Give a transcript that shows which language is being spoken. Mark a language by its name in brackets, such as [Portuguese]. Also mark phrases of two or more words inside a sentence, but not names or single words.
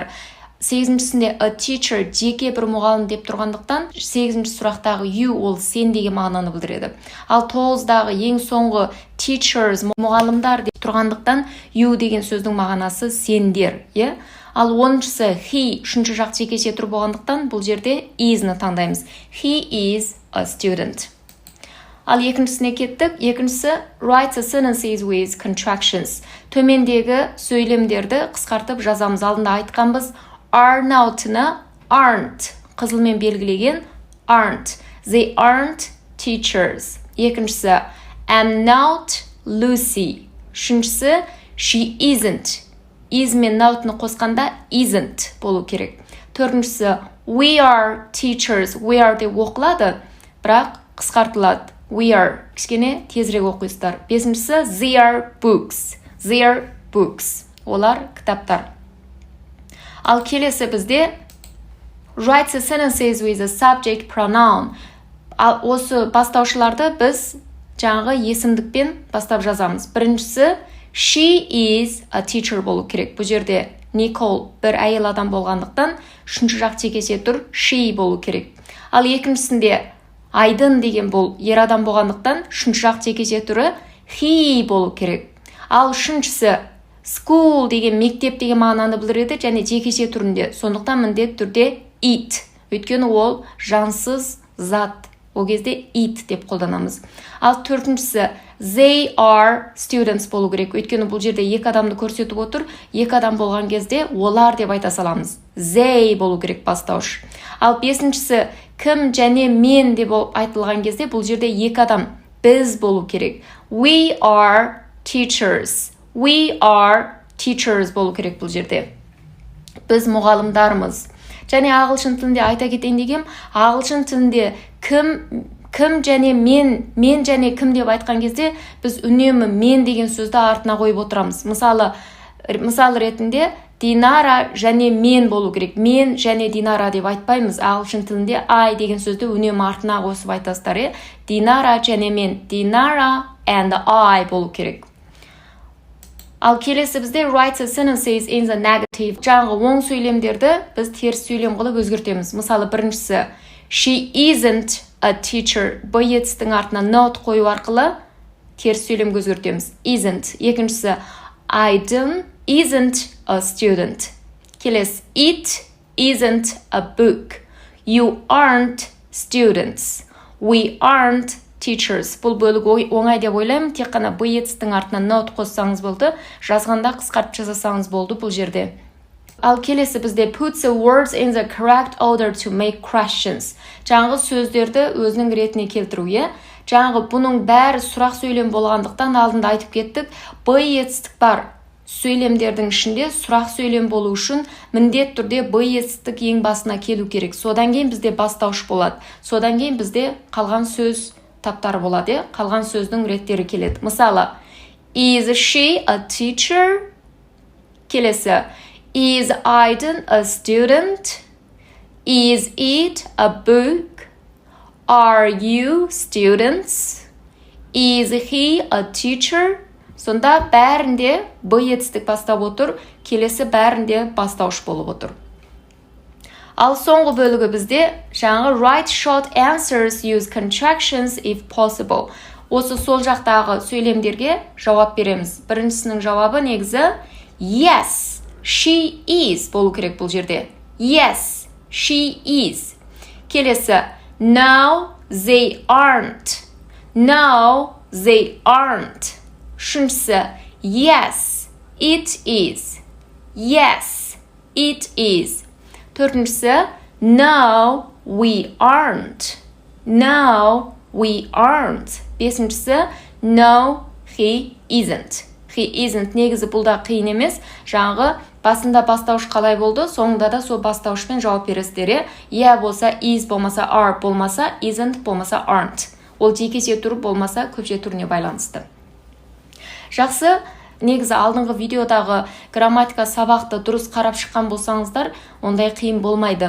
[Kazakh] 8-шісінде [English] a teacher [Kazakh] жеке бір мұғалім деп тұрғандықтан 8-ші сұрақтағы you ол сен деген мағынаны білдіреді. Ал 9-дағы ең соңғы teachers мұғалімдар деп тұрғандықтан you деген сөздің мағынасы сендер. Ал 10-шісі he үшінші жақ жекесе тұр болғандықтан бұл жерде is-ны таңдаймыз. [English] He is a student. [Kazakh] Ал екіншісіне кеттік. [English] Екіншісі write the sentences with contractions. [Kazakh] Төмендегі сөйлемдерді қысқартып жазамыз. Алдында айтқанбыз [English] are not- [Kazakh] ны aren't қызылмен белгілеген aren't. [English] They aren't teachers. Екіншісі am not Lucy. [Kazakh] Үшіншісі [English] she isn't. [Kazakh] Is мен not-ны қосқанда isn't болу керек. Төртіншісі [English] we are teachers. We are [Kazakh] деп оқылады, бірақ қысқартылады. [English] We are. [Kazakh] Кішкене тезірек оқисыздар. [English] Бесіншісі they are books. They are books. [Kazakh] Олар кітаптар. Ал келесі бізде [English] write the sentences with a subject pronoun. [Kazakh] Ал осы бастаушыларды біз жаңағы есімдікпен бастап жазамыз. [English] Біріншісі she is a teacher [Kazakh] болу керек. Бұл жерде Nicole бір әйел адам болғандықтан үшінші жақ жекесе тұр, she болу керек. Ал екіншісінде Айдын деген бұл ер адам болғандықтан үшінші жақ жекесе түрі he болу керек. Ал үшіншісі school деген мектеп деген мағынаны білдіреді және жекесе түрінде. Сондықтан міндет түрде it. Өйткені ол жансыз зат. Ол кезде it деп қолданамыз. Ал төртіншісі [English] they are students [Kazakh] болу керек. Өйткені бұл жерде екі адамды көрсетіп отыр. Екі адам болған кезде олар деп айта саламыз. They болу керек бастауыш. Ал бесіншісі кім және мен деп айтылған кезде бұл жерде екі адам біз болу керек. [English] We are teachers. We are teachers [Kazakh] болу керек бұл жерде. Біз мұғалымдармыз. Және ағылшын тілінде айта кетейін дегем, ағылшын тілінде кім және мен және кім деп айтқан кезде біз үнемі мен деген сөзді артына қойып отырамыз. Мысал ретінде Динара және мен болу керек. Мен және Динара деп айтпаймыз. Ағылшын тілінде I деген сөзді үнемі артына қосып айтасыздар. Динара және мен. [English] Dinara and I [Kazakh] болу керек. Ал келесі бізде [English] write the sentences in the negative. [Kazakh] Жаңғы оң сөйлемдерді біз теріс сөйлем қылып өзгертеміз. Мысалы, біріншісі [English] she isn't a teacher. [Kazakh] Б етістің артына not қою арқылы теріс сөйлемге өзгертеміз. [English] Isn't. Екіншісі I isn't a student. Келесі it isn't a book. You aren't students. We aren't teachers. [Kazakh] Бұл бөлігі оңай деп ойлаймын. Тек қана б етістің артына not қоссаңыз болды. Жазғанда қысқартып жазасаңыз болды бұл жерде. Ал келесі бізде [English] put the words in the correct order to make questions. [Kazakh] Жаңғы сөздерді өзінің ретіне келтіру. Жаңғы бұның бәрі сұрақ сөйлем болғандықтан алдында айтып кеттік. Б етістік бар. Сөйлемдердің ішінде сұрақ сөйлем болу үшін міндет түрде б етістік ең басына келу керек. Содан кейін бізде бастауыш болады. Содан кейін бізде қалған сөз таптары болады. Қалған сөздің реттері келеді. Мысалы, [English] is she a teacher? Келесі, is Aydın a student? Is it a book? Are you students? Is he a teacher? [Kazakh] Сонда бәрінде б етістік бастап отыр, келесі бәрінде бастауыш болып отыр. Ал соңғы бөлігі бізде жаңғы [English] write short answers, use contractions if possible. [Kazakh] Осы сол жақтағы сөйлемдерге жауап береміз. Біріншісінің жауабы негізі [English] yes, she is [Kazakh] болу керек бұл жерде. [English] Yes, she is. Келесі no, they aren't. No, they aren't. Үшіншісі yes, it is. Yes, it is. Төртіншісі no, we aren't. No, we aren't. Бесіншісі no, he isn't. He isn't. [Kazakh] Негізі бұл да қиын емес. Жаңғы басында бастауыш қалай болды, соңында да сол бастауышпен жауап бересіздер. Yeah болса is, болмаса are, болмаса isn't, болмаса aren't. Ол жекеше түрі болмаса көпше түріне байланысты. Жақсы, негізі алдыңғы видеодағы грамматика сабақты дұрыс қарап шыққан болсаңыздар, ондай қиын болмайды.